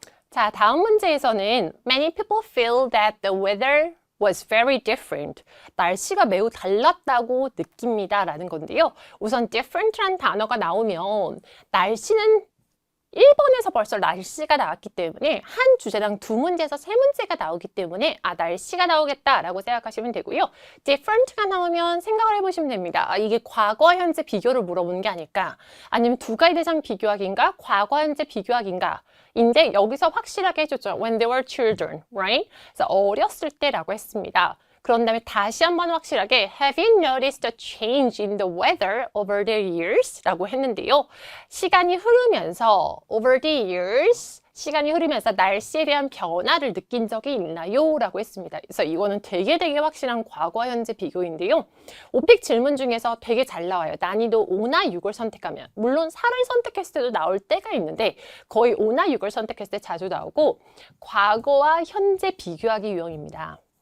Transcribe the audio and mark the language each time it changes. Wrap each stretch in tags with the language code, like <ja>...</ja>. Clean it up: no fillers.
<ko>자, 다음 문제에서는</ko> <en>Many people feel that the weather was very different.</en> <ko>날씨가 매우 달랐다고 느낍니다. 라는 건데요. 우선 different란 단어가 나오면 날씨는 1번에서 벌써 날씨가 나왔기 때문에 한 주제당 두 문제에서 세 문제가 나오기 때문에 날씨가 나오겠다라고 생각하시면 되고요. different가 나오면 생각을 해보시면 됩니다. 이게 과거, 현재 비교를 물어보는 게 아닐까? 아니면 두 가지 대상 비교하기인가? 과거, 현재 비교하기인가? 인데 여기서 확실하게 해줬죠.</ko> <en>When they were children, right?</en> <ko>그래서 어렸을 때라고 했습니다. 그런 다음에 다시 한번 확실하게</ko> <en>Have you noticed a change in the weather over the years?</en> <ko>라고 했는데요. 시간이 흐르면서</ko> <en>over the years</en> <ko>시간이 흐르면서 날씨에 대한 변화를 느낀 적이 있나요? 라고 했습니다. 그래서 이거는 되게 확실한 과거 현재 비교인데요. 오픽 질문 중에서 되게 잘 나와요. 난이도 5나 6을 선택하면. 물론 4를 선택했을 때도 나올 때가 있는데 거의 5나 6을 선택했을 때 자주 나오고 과거와 현재 비교하기 유형입니다.</ko>